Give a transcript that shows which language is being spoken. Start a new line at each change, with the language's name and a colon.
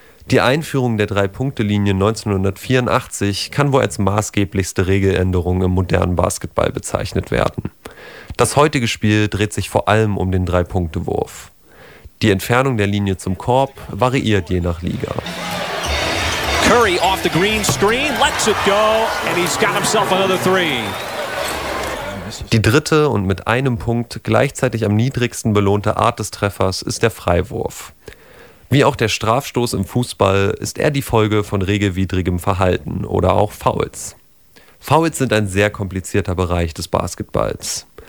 German: Die Einführung der 3-Punkte-Linie 1984 kann wohl als maßgeblichste Regeländerung im modernen Basketball bezeichnet werden. Das heutige Spiel dreht sich vor allem um den 3-Punkte-Wurf. Die Entfernung der Linie zum Korb variiert je nach Liga.
English: Curry off the green screen, lets it go, and he's got himself another 3.
German: Die dritte und mit einem Punkt gleichzeitig am niedrigsten belohnte Art des Treffers ist der Freiwurf. Wie auch der Strafstoß im Fußball ist er die Folge von regelwidrigem Verhalten oder auch Fouls. Fouls sind ein sehr komplizierter Bereich des Basketballs.